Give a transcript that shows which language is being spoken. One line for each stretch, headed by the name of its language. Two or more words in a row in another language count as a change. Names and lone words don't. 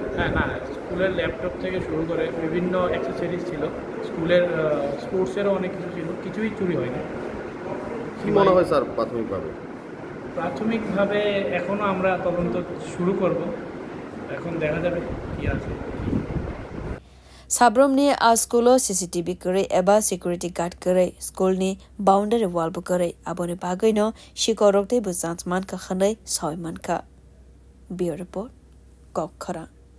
Bangla: হ্যাঁ না স্কুলের ল্যাপটপ থেকে শুরু করে বিভিন্ন অ্যাক্সেসরিজ ছিল স্কুলের স্পোর্টসেরও অনেক কিছু ছিল কিছুই চুরি হয়নি কি মনে হয় স্যার প্রাথমিকভাবে এখনও আমরা তদন্ত শুরু করব এখন দেখা যাবে কি আছে
Kok Borok: Sabrum ni a school CCTV kare eba
English: security guard
Kok Borok: kare school ni
English: boundary wall
Kok Borok: bu kare abone bagai no shikorok te bu man ka khanai soiman ka bureau report Kokhara